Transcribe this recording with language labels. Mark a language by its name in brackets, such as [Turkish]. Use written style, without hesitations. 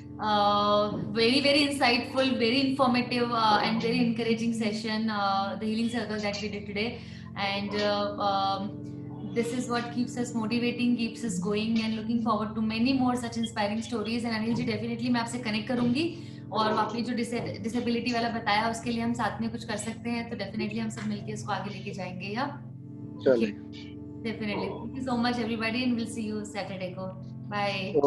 [English] Very very insightful, very informative, and very encouraging session. The healing circle that we did today, and this is what keeps us motivating, keeps us going, and looking forward to many more such inspiring stories. [Hindi] And Anil ji, definitely मैं आपसे connect करूँगी, और आपने जो disability वाला बताया उसके लिए हम साथ में कुछ कर सकते हैं, तो डेफिनेटली हम सब मिलके इसको आगे लेके जाएंगे। या चलिए, [English] definitely. Thank you so much everybody, and we'll see you Saturday को. Bye.